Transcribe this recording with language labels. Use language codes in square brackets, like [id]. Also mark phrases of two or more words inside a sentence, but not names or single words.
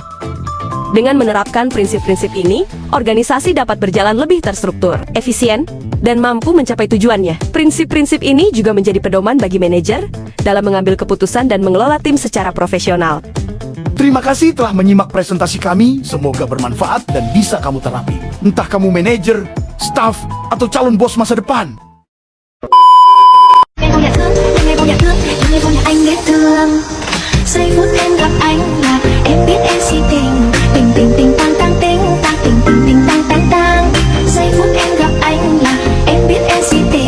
[id] Dengan menerapkan prinsip-prinsip ini, organisasi dapat berjalan lebih terstruktur, efisien, dan mampu mencapai tujuannya. Prinsip-prinsip ini juga menjadi pedoman bagi manajer dalam mengambil keputusan dan mengelola tim secara profesional. Terima kasih telah menyimak presentasi kami, semoga bermanfaat dan bisa kamu terapi. Entah kamu manajer, staff, atau calon bos masa depan. [vi] Ngày vô nhà thương, ngày vô nhà anh biết thương. Giây phút em gặp anh là em biết em si tình. Tình tình tình tang tang tình, tang tình tình tình tang tang tang. Giây phút em gặp anh là em biết em si tình.